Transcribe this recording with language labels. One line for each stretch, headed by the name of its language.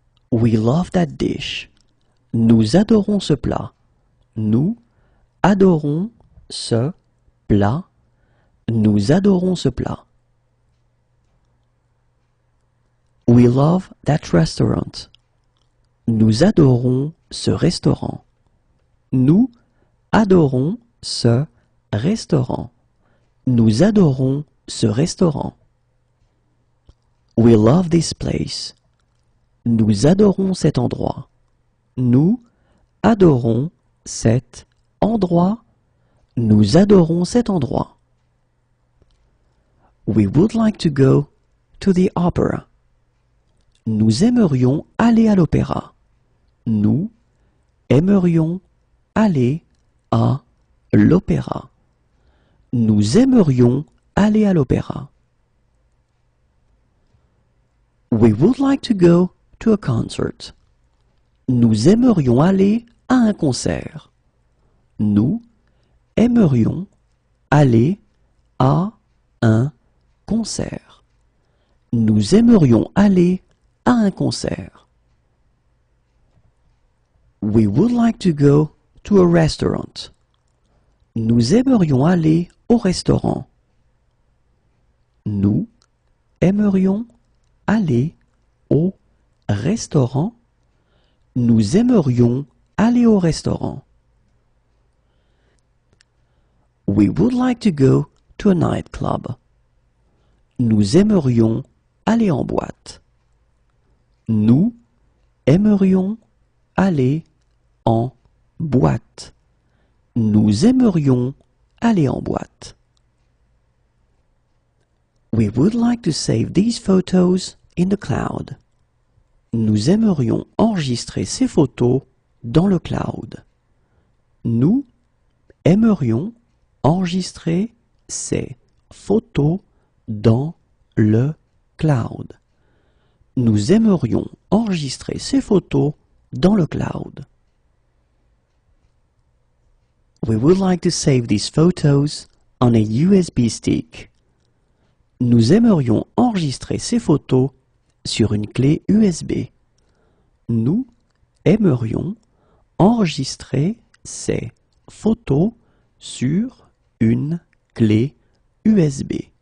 English: We love that dish.
French: Nous adorons ce plat. Nous adorons ce plat. Nous adorons ce plat.
English: We love that restaurant.
French: Nous adorons ce restaurant. Nous adorons ce restaurant. Nous adorons ce restaurant.
English: We love this place.
French: Nous adorons cet endroit. Nous adorons cet endroit. Nous adorons cet endroit.
English: We would like to go to the opera.
French: Nous aimerions aller à l'opéra. Nous aimerions aller à l'opéra. Nous aimerions aller à l'opéra.
English: We would like to go to a concert.
French: Nous aimerions aller à un concert. Nous aimerions aller à un concert. Nous aimerions aller à un concert.
English: We would like to go to a restaurant.
French: Nous aimerions aller au restaurant. Nous aimerions aller au restaurant. Nous aimerions aller au restaurant.
English: We would like to go to a nightclub.
French: Nous aimerions aller en boîte. Nous aimerions aller en boîte. Nous aimerions aller en boîte.
English: We would like to save these photos in the cloud.
French: Nous aimerions enregistrer ces photos dans le cloud. Nous aimerions enregistrer ces photos dans le cloud. Nous aimerions enregistrer ces photos dans le cloud.
English: We would like to save these photos on a USB stick.
French: Nous aimerions enregistrer ces photos sur une clé USB. Nous aimerions enregistrer ces photos sur une clé USB.